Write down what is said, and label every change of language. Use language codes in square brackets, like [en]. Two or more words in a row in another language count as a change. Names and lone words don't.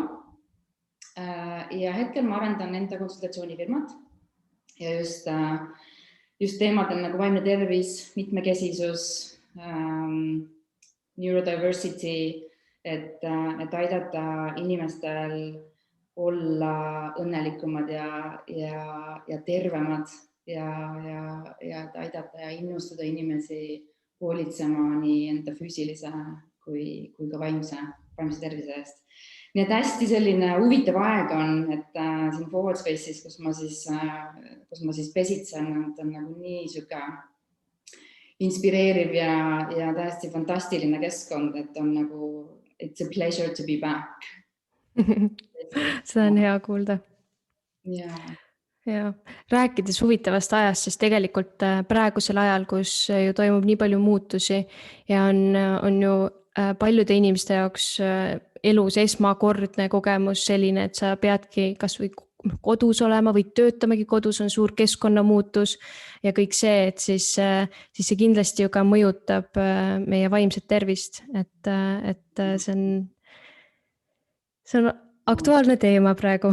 [et] Ja hetkel ma arendan enda konsultatsioonifirmat ja just teemadel nagu vaimne tervis, mitmekesisus, neurodiversity, et aidata inimestel olla õnnelikumad ja tervemad ja aidata ja innustada inimesi hoolitsema nii enda füüsilise kui ka vaimse tervise eest. Nii et hästi selline huvitav aeg on, et siin Forward Space'is, kus ma siis pesitsen, on nagu nii süge inspireeriv ja täiesti fantastiline keskkond, et on nagu [en] it's a pleasure to be back. [et] Seda on hea kuulda. Ja rääkides huvitavast ajast, siis tegelikult praegusel ajal, kus ju toimub nii palju muutusi ja on ju paljude inimeste jaoks elus esmakordne kogemus selline, et sa peadki kas või kodus olema või töötamagi kodus, on suur keskkonnamuutus ja kõik see, et siis see kindlasti ju ka mõjutab meie vaimset tervist, et see on aktuaalne teema praegu.